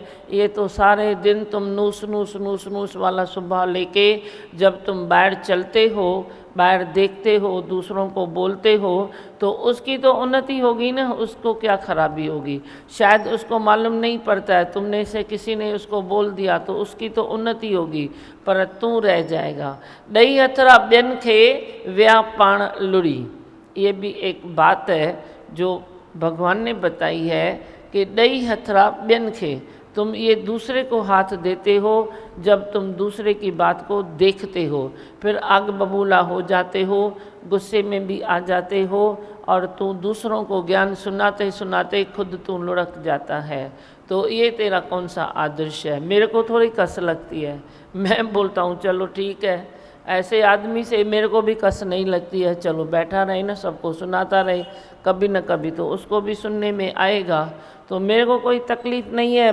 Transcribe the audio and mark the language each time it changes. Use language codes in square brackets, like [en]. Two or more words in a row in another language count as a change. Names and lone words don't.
[hi] ये तो सारे दिन तुम नूस नूस नूस नूस वाला सुबह लेके जब तुम बाहर चलते हो, बाहर देखते हो, दूसरों को बोलते हो, तो उसकी तो उन्नति होगी ना, उसको क्या खराबी होगी। शायद उसको मालूम नहीं पड़ता है, तुमने से किसी ने उसको बोल दिया तो उसकी तो उन्नति होगी, पर तू रह जाएगा। [sd] ॾही हथरा ॿियनि खे विया पाण लुड़ी, [hi] ये भी एक बात है जो भगवान ने बताई है कि [sd] ॾही हथरा ॿियनि खे, [hi] तुम ये दूसरे को हाथ देते हो जब तुम दूसरे की बात को देखते हो, फिर आग बबूला हो जाते हो, गुस्से में भी आ जाते हो, और तू दूसरों को ज्ञान सुनाते सुनाते खुद तू लुढ़क जाता है। तो ये तेरा कौन सा आदर्श है। मेरे को थोड़ी कस लगती है, मैं बोलता हूँ चलो ठीक है, ऐसे आदमी से मेरे को भी कस नहीं लगती है, चलो बैठा रहे ना, सबको सुनाता रहे, कभी न कभी तो उसको भी सुनने में आएगा, तो मेरे को कोई तकलीफ़ नहीं है।